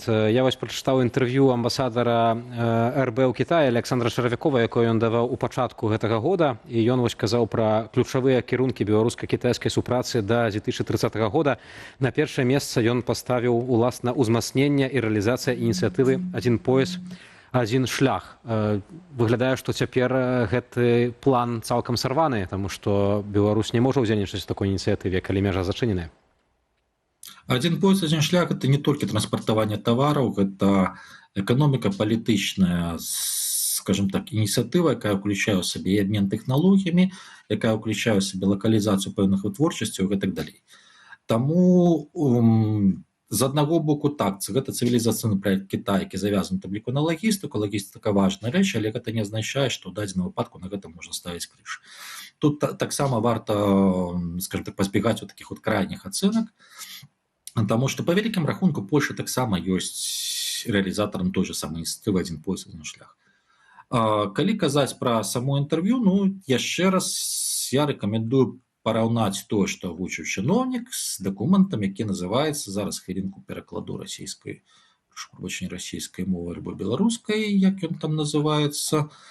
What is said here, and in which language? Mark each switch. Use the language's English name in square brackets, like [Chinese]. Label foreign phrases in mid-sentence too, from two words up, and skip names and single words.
[Belarusian] Я вось прачытаў інтэрв'ю амбасадара РБ ў Кітаі Александра Шаравякова, якое ён даваў у пачатку гэтага года, і ён вось казаў пра ключавыя кірункі беларуска-кітайскай супрацы да 2030 года. На першае месца ён паставіў уласна ўзмацнення і рэалізацыя ініцыятывы «Адзін пояс, адзін шлях». Выглядае, што цяпер гэты план цалкам сарваны, таму што Беларусь не можа ўдзельнічаць у такой ініцыятыве, калі мяжа зачыненая. [Russian] Один пояс, один шлях – это не только транспортование товаров, это экономика палітычная, скажем так, инициатива, [Belarusian] якая включае ў сабе і обмен тэхналогіямі, якая ўключае ў сабе лакалізацыю пэўных вытворчасцяў і так далей. Таму з аднаго боку так, гэта цывілізацыйны праект Китая, які завязаны табліку на лагістыку. Лагістыка важная рэч, але гэта не азначае, што ў дадзеным выпадку на гэта можна ставіць крыж. Тут таксама варта, [Russian] скажем так, [Belarusian] пазбегаць такіх крайніх ацэнак, [Russian] потому что [Belarusian] по вялікім рахунку Польша таксама ёсць рэалізатарам [Russian] той же самой [Belarusian] ініцыятывы «Адзін пояс, адзін шлях». Калі казаць пра само інтэрв'ю, ну, яшчэ раз я рэкамендую параўнаць тое, што агучыў чыноўнік, з дакументам, які называецца, зараз хвілінку перакладу расійскай, расійскай мовы альбо беларускай, як ён там называецца,